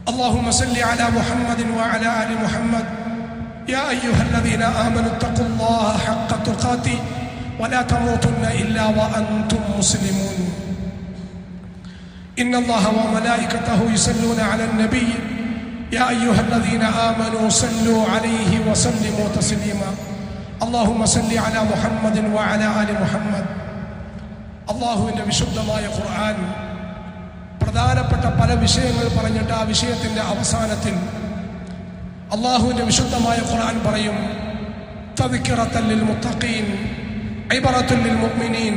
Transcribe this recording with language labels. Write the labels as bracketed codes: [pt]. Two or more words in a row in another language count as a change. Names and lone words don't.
[ar] اللهم صل على محمد وعلى آل محمد يا أيها الذين آمنوا اتقوا الله حق تقاته ولا تموتن إلا وأنتم مسلمون إن الله وملائكته يصلون على النبي يا أيها الذين آمنوا صلوا عليه وسلموا تسليما اللهم صل على محمد وعلى آل محمد. [ml] അള്ളാഹുവിൻ്റെ വിശുദ്ധമായ ഖുർആൻ പ്രധാനപ്പെട്ട പല വിഷയങ്ങൾ പറഞ്ഞിട്ട് ആ വിഷയത്തിൻ്റെ അവസാനത്തിൽ അള്ളാഹുവിൻ്റെ വിശുദ്ധമായ ഖുർആൻ പറയും [ar] تذكرة للمتقين عبرة للمؤمنين.